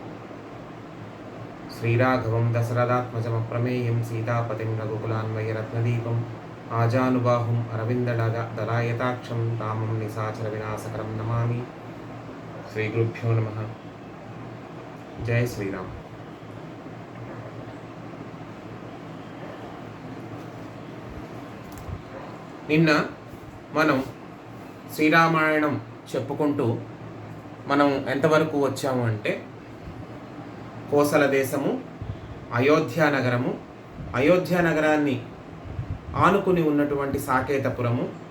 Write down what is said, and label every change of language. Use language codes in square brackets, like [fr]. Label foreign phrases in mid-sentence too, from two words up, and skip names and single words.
[sa] श्रीराघवं दशरथात्मजमप्रमेयं सीतापतिं रघुकुलान्वयरत्नदीपम् आजानुबाहुम् अरविन्ददलायताक्षं रामं निशाचरविनाशकरं नमामि। श्रीगुरुभ्यो नमः। जय श्रीराम। [te] నిన్న మనం శ్రీరామాయణం చెప్పుకుంటూ మనం ఎంతవరకు వచ్చాము అంటే కోసల దేశము, అయోధ్య నగరము, అయోధ్య నగరాన్ని ఆనుకుని ఉన్నటువంటి సాకేతపురము,